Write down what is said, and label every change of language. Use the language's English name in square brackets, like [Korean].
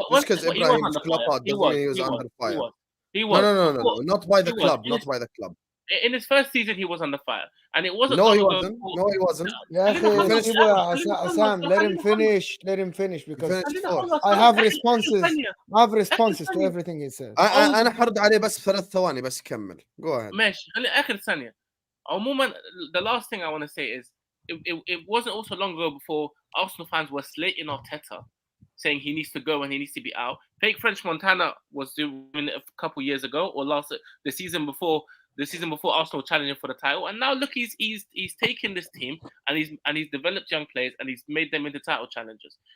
[English] Just because Ibrahim's Klopp out doesn't mean he was under fire. He was. No. Not by the club. Not by the club. In his first season, he was under fire, and it wasn't. No, he wasn't. No, he wasn't. Yeah, Sam, let him finish. Because I have responses. To everything he says. [Arabic] أنا حرد عليه بس 3 ثواني بس يكمل. [English] Go ahead. [Arabic] ماشي. آخر ثانية. عموما, [English] the last thing I want to say is it wasn't also long ago before Arsenal fans were slating Arteta, saying he needs to go and he needs to be out. Fake French Montana was doing it a couple years ago, or the season before Arsenal challenging for the title, and now look, he's taken this team and he's developed young players and he's made them into title challengers.